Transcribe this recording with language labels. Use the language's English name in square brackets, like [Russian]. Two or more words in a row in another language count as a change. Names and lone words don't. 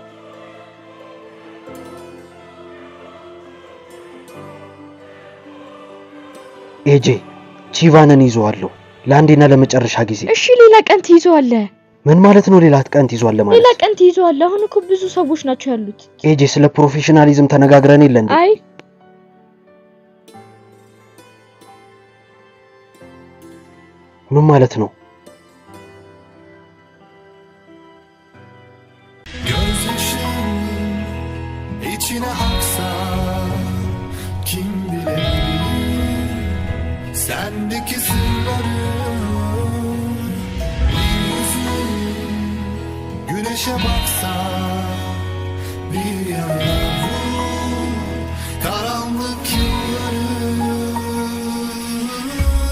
[Amharic] ኤጄ ቺቫንን ይዘዋለሁ ለአንዴና ለመጨረሻ ጊዜ። እሺ ሌላ ቀን ትይዘዋለህ። ምን ማለት ነው ሌላ ቀን ትይዘዋለህ ማለት? ሌላ ቀን ትይዘዋለህ። አሁን እኮ ብዙ ሰዎች ናቸው ያሉት። ኤጄ ስለ ፕሮፌሽናሊዝም ተነጋግረን የለ እንዴ? አይ ምን ማለት ነው? [Turkish] İçine aksa kim bilir sendeki sırları bir yüzün güneşe baksa bir yana vur karanlık yılları